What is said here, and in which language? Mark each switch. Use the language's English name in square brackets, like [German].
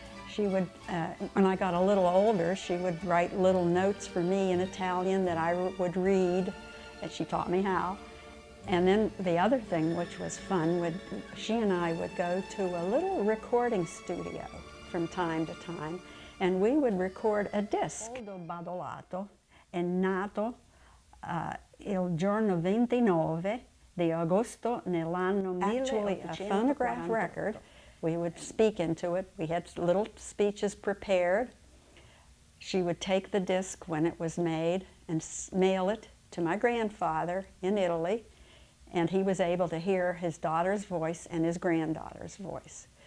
[English] She would, when I got a little older, she would write little notes for me in Italian that I would read, and she taught me how. And then the other thing, which was fun, she and I would go to a little recording studio from time to time, and we would record a disc. [Italian] Badolato è nato il giorno 29 di agosto nell'anno 1844. [English] Actually, a phonograph record. We would speak into it. We had little speeches prepared. She would take the disc when it was made and mail it to my grandfather in Italy, and he was able to hear his daughter's voice and his granddaughter's voice.